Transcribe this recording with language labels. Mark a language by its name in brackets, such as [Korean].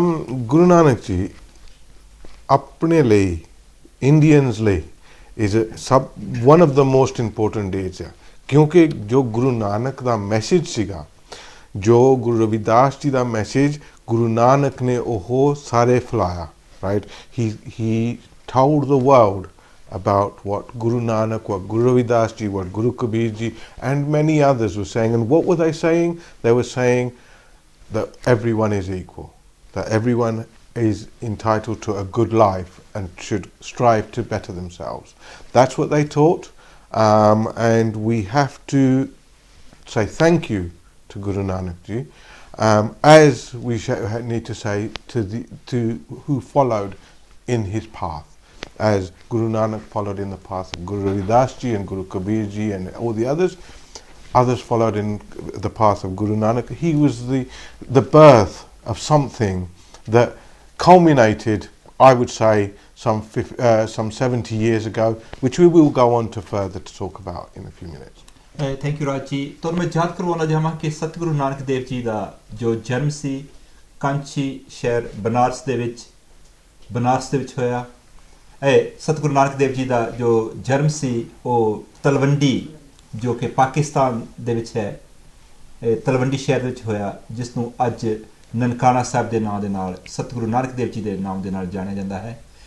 [Punjabi] ਗੁਰੂ ਨਾਨਕ ਜੀ ਆਪਣੇ ਲਈ, ਇੰਡੀਅਨਸ ਲਈ [English] one of the most important days [Punjabi] ਹੈ, ਕਿਉਂਕਿ ਜੋ ਗੁਰੂ ਨਾਨਕ ਦਾ ਮੈਸੇਜ ਸੀਗਾ, ਜੋ ਗੁਰੂ ਰਵਿਦਾਸ ਜੀ ਦਾ ਮੈਸੇਜ ਗੁਰੂ ਨਾਨਕ ਨੇ ਉਹ ਸਾਰੇ ਫੈਲਾਇਆ, right? [English] He told the world about what Guru Nanak, what Guru Ravidass ji, what Guru Kabir ji and many others were saying. And what were they saying? They were saying that everyone is equal, that everyone is entitled to a good life and should strive to better themselves. That's what they taught, and we have to say thank you to Guru Nanak ji, as we need to say to who followed in his path, as Guru Nanak followed in the path of Guru Ravidass ji and Guru Kabir ji and all the others followed in the path of Guru Nanak. He was the birth of something that culminated, I would say, some 70 years ago, which we will go on to further to talk about in a few minutes. Thank you Raj ji. [Punjabi] ਤੁਹਾਨੂੰ ਮੈਂ ਯਾਦ ਕਰਵਾਉਣਾ ਚਾਹਾਂ ਕਿ ਸਤਿਗੁਰੂ ਨਾਨਕ ਦੇਵ ਜੀ ਦਾ ਜੋ ਜਨਮ ਸੀ ਕਾਂਚੀ ਸ਼ਹਿਰ ਬਨਾਰਸ ਦੇ ਵਿੱਚ ਹੋਇਆ। ਸਤਿਗੁਰੂ ਨਾਨਕ ਦੇਵ ਜੀ ਦਾ ਜੋ ਜਨਮ ਸੀ ਉਹ ਤਲਵੰਡੀ, ਜੋ ਕਿ ਪਾਕਿਸਤਾਨ ਦੇ ਵਿੱਚ ਹੈ, ਤਲਵੰਡੀ ਸ਼ਹਿਰ ਵਿੱਚ ਹੋਇਆ, ਜਿਸ ਨੂੰ ਅੱਜ ਨਨਕਾਣਾ ਸਾਹਿਬ ਦੇ ਨਾਂ ਦੇ ਨਾਲ, ਸਤਿਗੁਰੂ ਨਾਨਕ ਦੇਵ ਜੀ ਦੇ ਨਾਮ ਦੇ ਨਾਲ ਜਾਣਿਆ ਜਾਂਦਾ ਹੈ।